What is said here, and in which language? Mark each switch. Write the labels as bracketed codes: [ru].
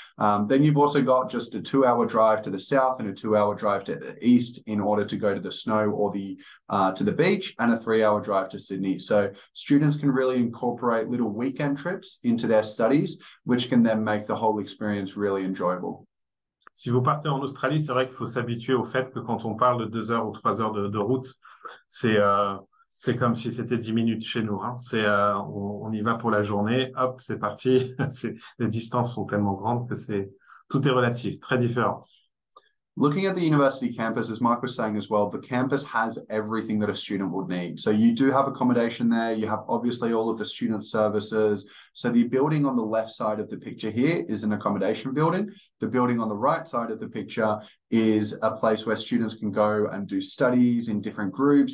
[en] Then you've also got just a 2-hour drive to the south and a 2-hour drive to the east in order to go to the snow or to the beach, and a 3-hour drive to Sydney. So students can really incorporate little weekend trips into their studies, which can then make the whole experience really enjoyable. [fr] Si vous partez en Australie, c'est vrai qu'il faut s'habituer au fait que quand on parle de 2 heures ou 3 heures de route, c'est comme si c'était 10 minutes chez nous. Hein. On y va pour la journée, hop, c'est parti. Les distances sont tellement grandes que tout est relatif, très différent. [en] Looking at the university campus, as Mark was saying as well, the campus has everything that a student would need. So you do have accommodation there. You have obviously all of the student services. So the building on the left side of the picture here is an accommodation building. The building on the right side of the picture is a place where students can go and do studies in different groups.